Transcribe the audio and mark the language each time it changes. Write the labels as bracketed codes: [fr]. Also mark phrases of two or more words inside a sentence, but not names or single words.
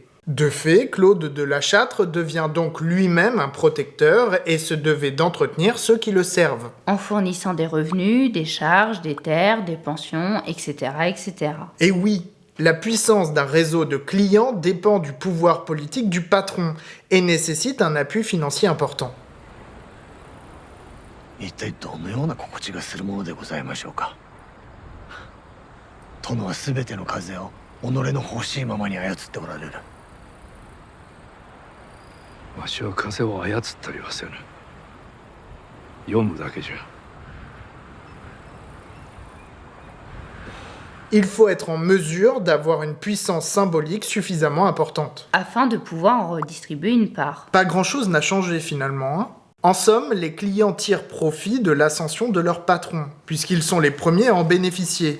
[fr] De fait, Claude de La Châtre devient donc lui-même un protecteur et se devait d'entretenir ceux qui le servent. En fournissant des revenus, des charges, des terres, des pensions, etc. etc. Et oui, la puissance d'un réseau de clients dépend du pouvoir politique du patron et nécessite un appui financier important. [ja] 一体どのような心地がするものでございましょうか。殿は全ての風を己の欲しいままに操っておられる。わしは風を操ったりはせぬ。読むだけじゃ。 [fr] Il faut être en mesure d'avoir une puissance symbolique suffisamment importante. Afin de pouvoir en redistribuer une part. Pas grand-chose n'a changé finalement, hein. En somme, les clients tirent profit de l'ascension de leur patron, puisqu'ils sont les premiers à en bénéficier.